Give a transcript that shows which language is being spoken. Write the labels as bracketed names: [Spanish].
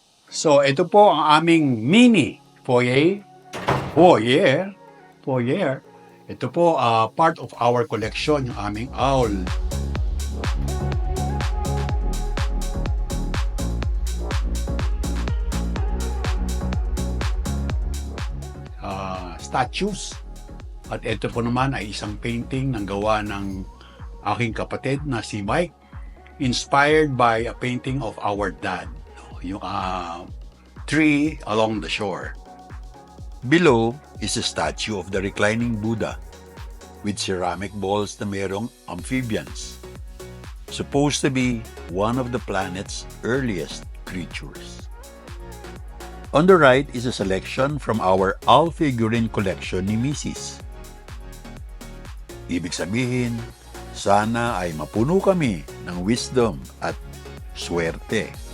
[Filipino] So, ito po ang aming mini foyer. Foyer. Ito po, [English] part of our collection, [Filipino] yung aming owl. Statues. At ito po naman ay isang painting ng gawa ng aking kapatid na si Mike, [English] inspired by a painting of our dad. Yung tree along the shore. Below is a statue of the reclining Buddha with ceramic balls na mayroong amphibians, supposed to be one of the planet's earliest creatures. On the right is a selection from our owl figurine collection ni Mrs. [Filipino] Ibig sabihin, sana ay mapuno kami ng wisdom at swerte.